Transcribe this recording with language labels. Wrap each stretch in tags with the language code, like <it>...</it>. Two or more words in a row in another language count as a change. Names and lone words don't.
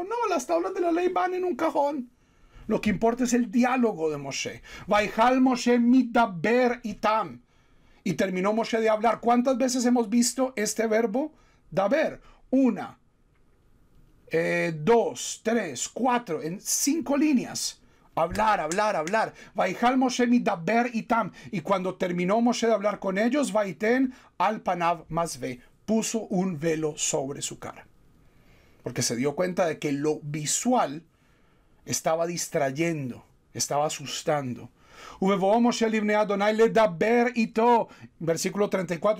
<es>No, las tablas de la ley van en un cajón. Lo que importa es el diálogo de Moshe.</es> <he>ויכל משה מדבר אתם.</he> <es>Y terminó Moshe de hablar. ¿Cuántas veces hemos visto este verbo? Daber. 1, 2, 3, 4, en 5 líneas. Hablar, hablar, hablar.</es> <he>ויכל משה מדבר אתם.</he> <es>Y cuando terminó Moshe de hablar con ellos,</es> <he>ויתן על פניו מסוה.</he> <es>Puso un velo sobre su cara. Porque se dio cuenta de que lo visual estaba distrayendo, estaba asustando. Versículo 34.</es>